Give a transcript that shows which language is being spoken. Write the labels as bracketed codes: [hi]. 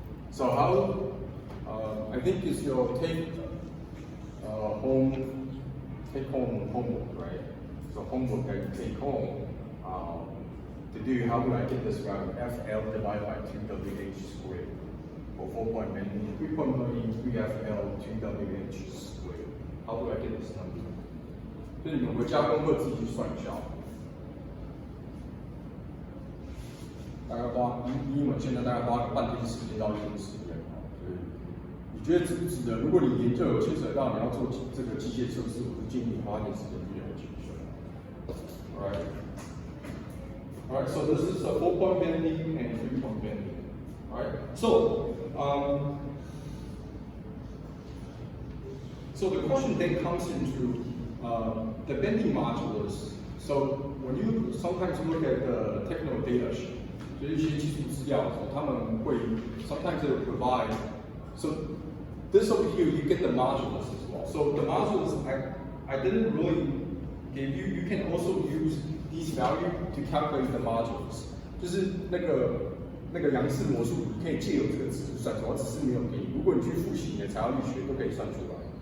[en] So how I think is your take home homework, right? So homework that you take home to do, how do I get this value? FL divided by 2WH squared. For 4-point bending, 3-point bending, 3FL 2WH squared. How do I get this number? [zh] 所以你们回家功课自己去算一下，大概以你们现在大概花半天时间到1天时间，所以你觉得值不值得？如果你研究有牵扯到你要做这个机械测试，我就建议你花一点时间去了解一下。 [en] Alright. Alright, so this is a 4-point bending and 3-point bending. Alright, so the question then comes into the bending modulus. So when you sometimes look at the technical data sheet, [zh] 就是一些技术资料的时候，他们会 [en] sometimes they will provide. So this over here, you get the modulus as well. So the modulus, I didn't really give you. You can also use these values to calculate the modulus. [zh] 就是那个杨氏模数，你可以借由这个值去算出来，我只是没有给你。如果你去复习你的材料力学，都可以算出来。